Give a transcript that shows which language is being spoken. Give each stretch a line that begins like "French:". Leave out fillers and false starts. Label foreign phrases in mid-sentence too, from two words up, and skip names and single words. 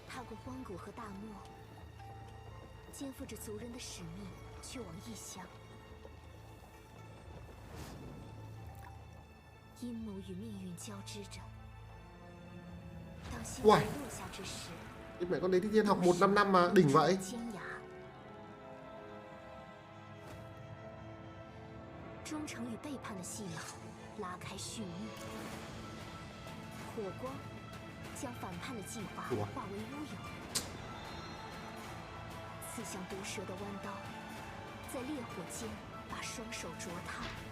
Chinese: 过荒谷和大漠，肩负着族人的使命，去往异乡。阴谋与命运交织着。当星 Uầy. 辰落下之时，
Vietnamese: Cái mẹ con đấy Thi Thiên học 1-5 năm mà đỉnh vậy.
Chinese: 尖牙。忠诚与背叛的戏码拉开序幕。火光将反叛的计划哇化为乌有，刺向毒蛇的弯刀，在烈火间把双手灼烫。